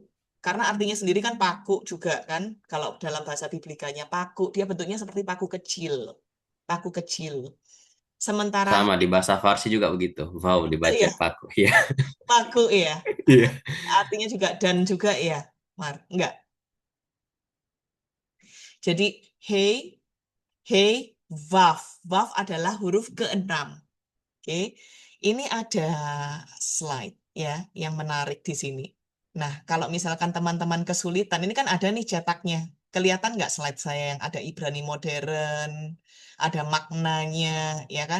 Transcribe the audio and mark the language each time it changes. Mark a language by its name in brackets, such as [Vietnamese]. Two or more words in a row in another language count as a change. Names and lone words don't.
[Indonesian] Karena artinya sendiri kan paku juga kan. Kalau dalam bahasa biblikanya paku, dia bentuknya seperti paku kecil. Paku kecil. Sementara Sama di bahasa Farsi juga begitu. Wow, oh dibaca iya, paku. Iya. paku ya. Iya. Artinya juga dan juga ya. Mar, enggak. Jadi hey, hey, vav. Vav adalah huruf keenam. Oke. Ini ada slide ya yang menarik di sini. Nah, kalau misalkan teman-teman kesulitan, ini kan ada nih cetaknya. Kelihatan nggak slide saya yang ada Ibrani modern, ada maknanya, ya kan?